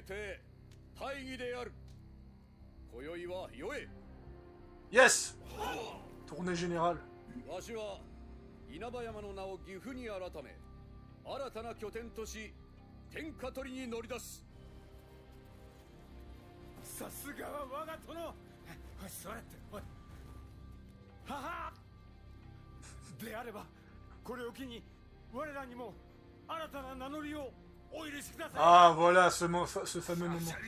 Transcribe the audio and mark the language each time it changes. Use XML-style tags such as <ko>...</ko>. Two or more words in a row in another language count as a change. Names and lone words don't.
<fr>Yes! Tournée générale.</fr> <ja>稲葉山の名を岐阜に改め新たな拠点とし天下取りに乗り出す。さすがは我が殿。おい座れっておい。ははであればこれを機に我らにも新たな名乗りをお許しください。</ja> <fr>Ah voilà ce fameux moment.</fr>